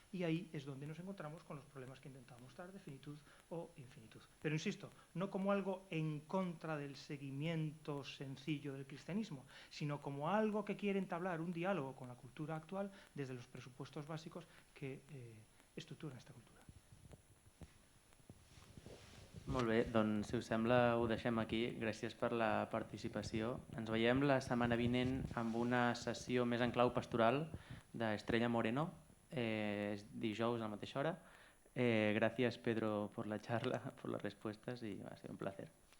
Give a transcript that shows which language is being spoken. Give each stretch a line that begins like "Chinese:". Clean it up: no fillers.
Spanish: Y ahí es donde nos encontramos con los problemas que intentamos mostrar de finitud o infinitud. Pero insisto, no como algo en contra del seguimiento sencillo del cristianismo, sino como algo que quiere entablar un diálogo con la cultura actual desde los presupuestos básicos que estructuren esta cultura.
Catalan: Molt bé, doncs si us sembla ho deixem aquí. Gràcies per la participació. Ens veiem la setmana vinent amb una sessió més en clau pastoral d'Estrella Moreno, dijous a la mateixa hora.
Spanish: Gracias, Pedro, por la charla, por las respuestas y ha sido un placer.